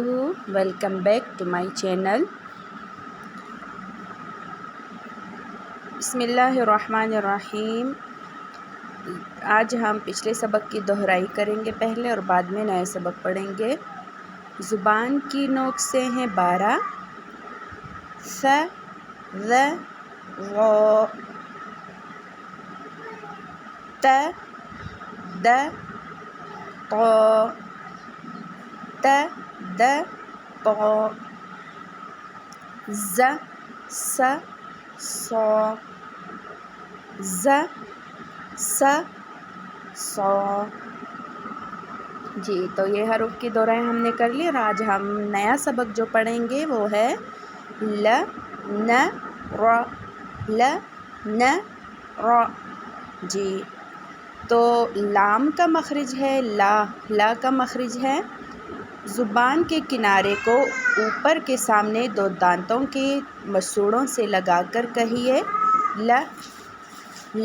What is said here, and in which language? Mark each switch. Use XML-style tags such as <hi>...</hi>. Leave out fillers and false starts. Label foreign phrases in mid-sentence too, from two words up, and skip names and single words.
<en>Welcome back to my channel.</en> <ar>بسم اللہ الرحمن الرحیم۔</ar> <ur>آج ہم پچھلے سبق کی دہرائی کریں گے پہلے اور بعد میں نئے سبق پڑھیں گے۔ زبان کی نوک سے ہیں 12: ث، ذ، غ، ت، د، ط، ت، د، ط، ز، س، ص، ز، س، ص۔ جی تو یہ حروف کی دورائیں ہم نے کر لی، اور آج ہم نیا سبق جو پڑھیں گے وہ ہے ل، ن، ر، ل، ن، ر۔ جی تو لام کا مخرج ہے لا، لا کا مخرج ہے۔ زبان کے کنارے کو اوپر کے سامنے 2 دانتوں کے مسوڑوں سے لگا کر کہیے ل، ل۔</ur>